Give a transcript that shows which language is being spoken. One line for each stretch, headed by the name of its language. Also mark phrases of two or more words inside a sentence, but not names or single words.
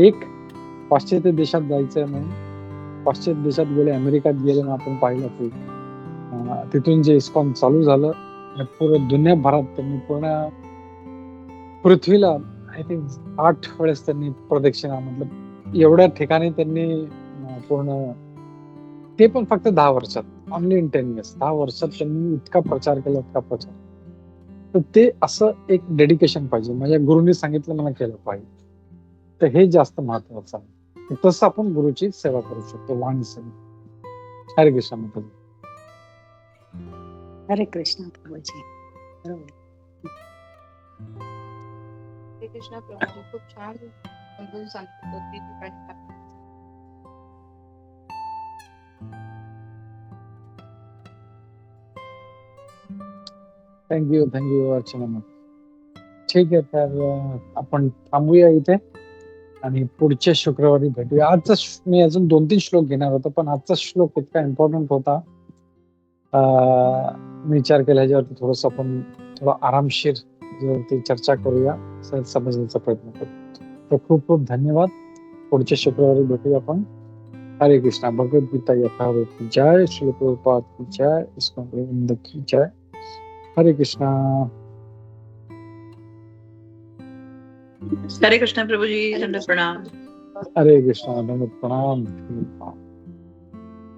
Marathi: एक पाश्चात्य देशात जायचं नाही, पाश्चात्य देशात गेले, अमेरिकात गेले ना, आपण पाहिलं की तिथून जे इस्कॉन चालू झालं, पूर्ण दुनियाभरात त्यांनी पूर्ण पृथ्वीला
English: I think
Marathi: 8 वेळेस त्यांनी प्रदक्षिणा, मतलब एवढ्या ठिकाणी त्यांनी पूर्ण, ते पण फक्त 10 वर्षात,
English: only in 10 years,
Marathi: 10 वर्षात त्यांनी इतका प्रचार केला, इतका प्रचार. तर ते असं एक डेडिकेशन पाहिजे, माझ्या गुरुंनी सांगितलं मला केलं पाहिजे. तर हे जास्त महत्वाचं आहे. तसं आपण गुरुची सेवा करू शकतो, वाणी सेवा. हरे कृष्ण माताजी. हरे कृष्ण प्रभूजी. बरोबर. हरे कृष्ण प्रभूजी. खूप छान समजून सांगितलं की ठिकाणी काय. थँक्यू अर्चना मॅम. ठीक आहे, तर आपण थांबूया इथे आणि पुढच्या शुक्रवारी भेटूया. आजचा मी अजून 2-3 श्लोक घेणार होतो, पण आजचा श्लोक इतका इम्पॉर्टंट होता, मी विचार केला ह्याच्यावरती थोडस आपण थोडा आरामशीर चर्चा करूया, समजण्याचा प्रयत्न करू. तर खूप खूप धन्यवाद. पुढच्या शुक्रवारी भेटूया आपण. हरे कृष्णा.
Hindi: भगवद्गीता यथावत की जय, श्री प्रभुपाद की जय, इस्कॉन गोविंद की जय.
Marathi: हरे कृष्णा. हरे कृष्ण प्रभुजी. दंड प्रणाम. हरे कृष्णा. दंड प्रणाम.